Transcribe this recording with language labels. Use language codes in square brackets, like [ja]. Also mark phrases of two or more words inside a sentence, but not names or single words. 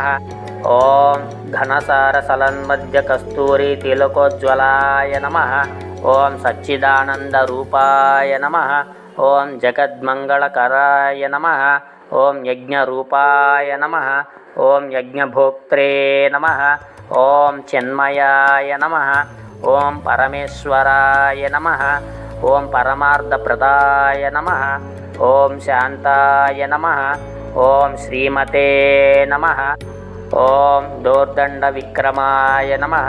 [sa] ॐ घनसारसलन्मध्यकस्तूरितिलकोज्ज्वलाय नमः। ॐ सच्चिदानन्दरूपाय नमः। ॐ जगद्मङ्गलकराय नमः। ॐ यज्ञरूपाय नमः। ॐ यज्ञभोक्त्रे नमः। ఓం చిన్మయాయ నమః. ఓం పరమేశ్వరాయ నమః. ఓం పరమార్థప్రదాయ నమః. ఓం శాంతాయ నమః. ఓం శ్రీమతే నమః. ఓం దోర్దండ విక్రమాయ నమః.